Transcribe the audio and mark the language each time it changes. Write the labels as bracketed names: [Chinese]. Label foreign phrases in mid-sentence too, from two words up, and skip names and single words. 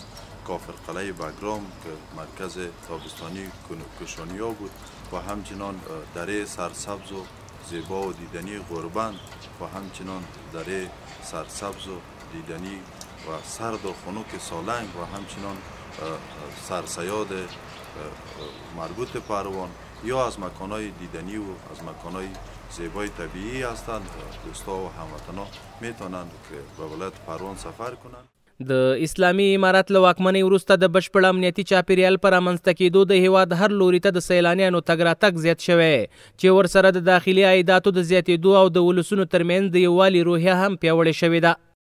[Persian] کافر قلعه بگرام که مرکز تابستانی کشانیا بود و همچنان دره سرسبز و زیبا و دیدنی غربند و همچنان دره سرسبز و دیدنی و سرد و خنک سالنگ و همچنان سرسیاد مربوط پروان یا از مکانهای دیدنی و از مکانهای زیبای طبیعی هستند. دوستا و هموطنان میتونند که به ولایت پروان سفر کنند. [Pashto] د اسلامي امارت له واکمنۍ وروسته د بشپړ امنیتي چاپیریال پر رامنځته کېدو د هیواد هر لوري ته د سیلانیانو تګ راتګ زیات شوی چې ورسره د داخلي عایداتو د زیاتېدو او د ولسونو ترمنځ د یووالي روحیه هم پیاوړې شوې ده.